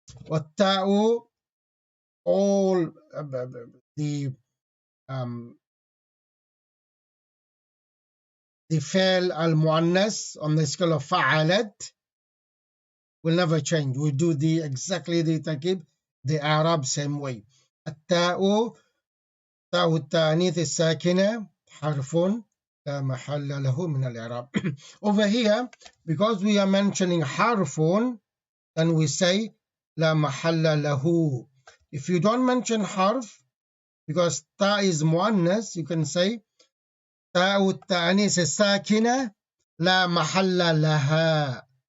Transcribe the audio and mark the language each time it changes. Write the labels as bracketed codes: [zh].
[en] والتاء all the um, the فعل المؤنث on the scale of فعلت will never change. We do the exactly the تركيب the Arab same way. [ar] التاء تاء التانيث الساكنة حرف لا محل له من الإعراب. [en] Over here, because we are mentioning حرف, then we say لا محل له. If you don't mention حرف, because ta is مؤنث, you can say [ar] تاء التانيث الساكنة لا محل لها.